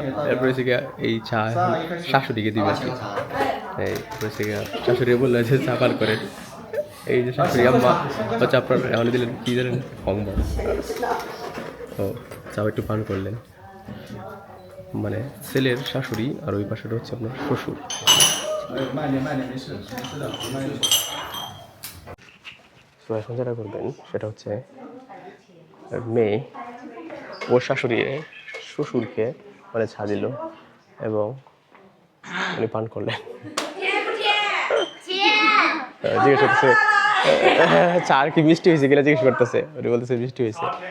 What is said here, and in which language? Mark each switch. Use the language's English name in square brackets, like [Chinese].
[Bangla] এরপরে হচ্ছে গিয়া এই চা শাশুড়িকে দিবে আর কি। এই হচ্ছে গিয়া শাশুড়ি বললো যে চা পান করেন। এই যে শাশুড়ি আম্মা হচ্ছে আপনার এখন দিলেন কি দিলেন হংবা। ও চা একটু পান করলেন, মানে ছেলের শাশুড়ি আর ওই পাশেটা হচ্ছে আপনার শ্বশুর। [Chinese] 慢点，慢点，没事，没事的，慢点。 [Bangla] তো এখন যেটা করবেন সেটা হচ্ছে মেয়ে ওর শাশুড়ি শ্বশুরকে মানে চা দিল এবং উনি পান করলেন। জিজ্ঞেস করতেছে চা আর কি মিষ্টি হয়েছে কিনা জিজ্ঞেস করতেছে, উনি বলতেছে মিষ্টি হয়েছে।